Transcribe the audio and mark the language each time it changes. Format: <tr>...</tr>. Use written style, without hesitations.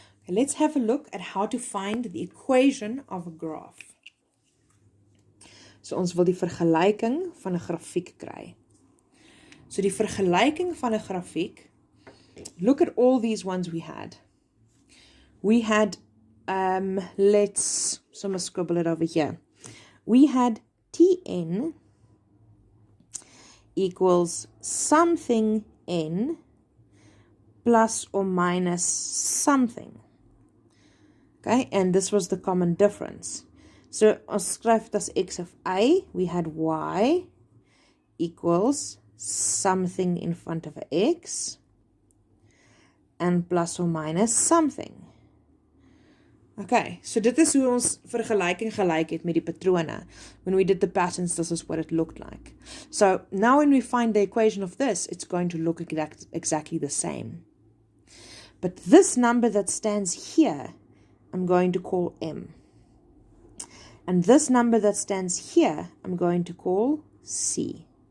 <en>Let's have a look at how to find the equation of a graph.</en> <af>So ons wil die vergelyking van 'n grafiek kry. So die vergelyking van 'n grafiek,</af> <en>look at all these ones we had. We had, so I'm going to scribble it over here. We had Tn equals something n plus or minus something. Okay, and this was the common difference.</en> <af>So ons skryf dit as x of a,</af> <en>we had y equals something in front of a x and plus or minus something.</en> <af>Okay, so dit is hoe ons vergelyking gelyk het met die patrone.</af> <en>When we did the patterns, this is what it looked like. So now when we find the equation of this, it's going to look exactly the same. But this number that stands here, I'm going to call m. And this number that stands here, I'm going to call c.</en>